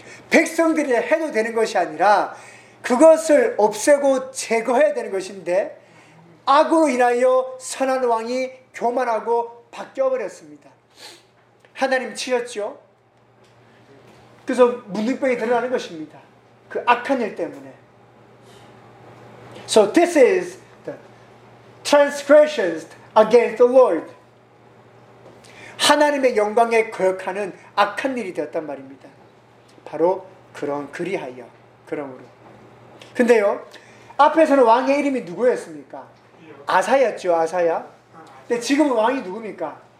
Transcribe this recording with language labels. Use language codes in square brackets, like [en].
[ko] 백성들이 해도 되는 것이 아니라 그것을 없애고 제거해야 되는 것인데 악으로 인하여 선한 왕이 교만하고 바뀌어버렸습니다. 하나님 치셨죠? 그래서 문둥병이 드러나는 것입니다. 그 악한 일 때문에. [en] So this is the transgressions against the Lord. [ko] 하나님의 영광에 거역하는 악한 일이 되었단 말입니다. 바로 그런 그리하여 그러므로. 근데요 앞에서는 왕의 이름이 누구였습니까? 아사였죠. 아사야. 근데 지금 왕이 누굽니까?